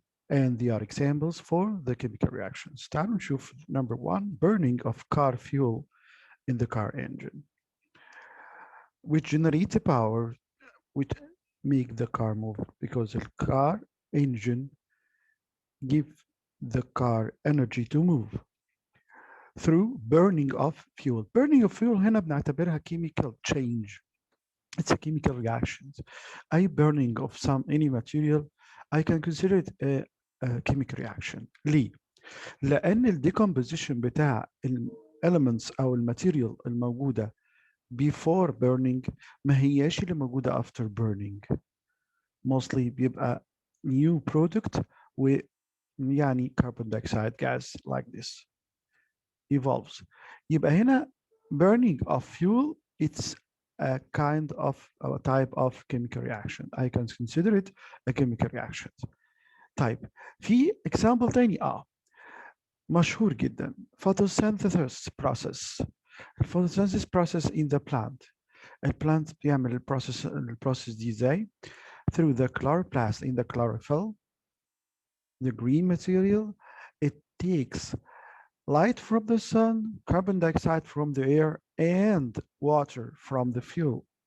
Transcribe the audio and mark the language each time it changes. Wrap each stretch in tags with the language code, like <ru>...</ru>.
<en>And they are examples for the chemical reactions.</en> <ar>تعالوا نشوف</ar> <en>number 1, burning of car fuel in the car engine, which generates power which make the car move, because the car engine give the car energy to move through burning of fuel. Burning of fuel</en> <ar>هنا بنعتبرها</ar> <en>chemical change. It's a chemical reaction. A burning of any material, I can consider it a chemical reaction.</en> <ar>ليه؟ لأن ال decomposition بتاع elements أو الماتيريال الموجودة</ar> <en>before burning</en> <ar>ما هياش اللي موجودة</ar> <en>after burning. Mostly بيبقى new product ويعني carbon dioxide gas like this evolves.</en> <ar>يبقى هنا</ar> <en>burning of fuel, it's a kind of a type of chemical reaction. I can consider it a chemical reaction.</en> <ar>طيب في example تاني مشهور جدا photosynthesis process.</ar> <en>photosynthesis process in the plant.</en> <ar>البلانت بيعمل البروسيس دي ازاي؟</ar> <en>through the chloroplast in the chlorophyll, the green material. It takes light from the sun, carbon dioxide from the air, and water from the fuel.</en>